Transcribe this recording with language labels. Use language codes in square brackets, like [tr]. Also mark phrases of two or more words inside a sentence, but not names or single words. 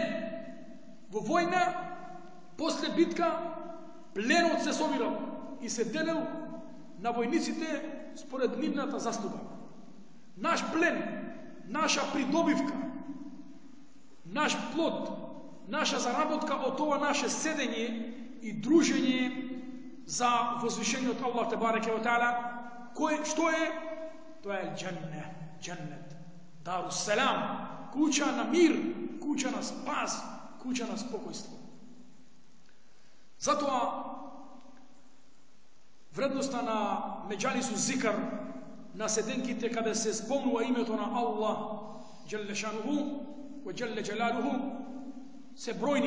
[mk] Во војна, после битка, пленот се собирал и се делел на војниците според нивната заслуга. Наш плен, наша придобивка, наш плод, наша заработка од ова наше седење и дружење за возвишениот Аллах [ar] تبارك وتعالى, [mk] што е? Тоа е џеннет, [ar] دار السلام, [mk] куќа на мир, куќа на спас, куќа на спокојство. Затоа вредноста на [ar] مجالس الذكر, [mk] на седенките каде се спомнува името на Аллах [ar] جل شأنه وجل جلاله, [mk] се бројни.